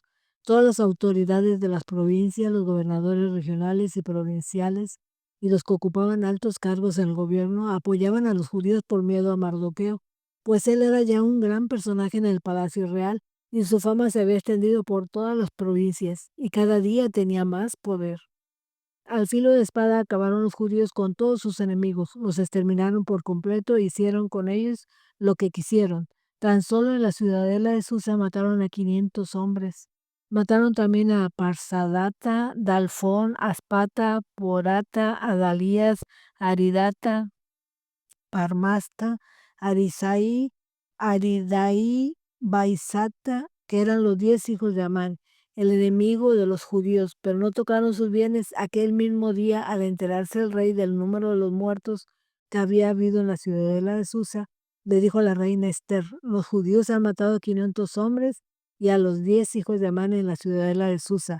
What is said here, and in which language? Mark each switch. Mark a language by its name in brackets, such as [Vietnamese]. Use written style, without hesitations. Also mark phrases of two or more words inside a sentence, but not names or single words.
[Spanish] Todas las autoridades de las provincias, los gobernadores regionales y provinciales y los que ocupaban altos cargos en el gobierno apoyaban a los judíos por miedo a Mardoqueo, pues él era ya un gran personaje en el palacio real y su fama se había extendido por todas las provincias y cada día tenía más poder. Al filo de espada acabaron los judíos con todos sus enemigos, los exterminaron por completo e hicieron con ellos lo que quisieron. Tan solo en la ciudadela de Susa mataron a 500 hombres. Mataron también a Parsadata, Dalfón, Aspata, Porata, Adalías, Aridata, Parmasta, Arisai, Aridai, Baisata, que eran los 10 hijos de Amán, el enemigo de los judíos, pero no tocaron sus bienes aquel mismo día al enterarse el rey del número de los muertos que había habido en la ciudadela de Susa. Le dijo a la reina Esther: los judíos han matado a 500 hombres y a los 10 hijos de Amán en la ciudadela de Susa.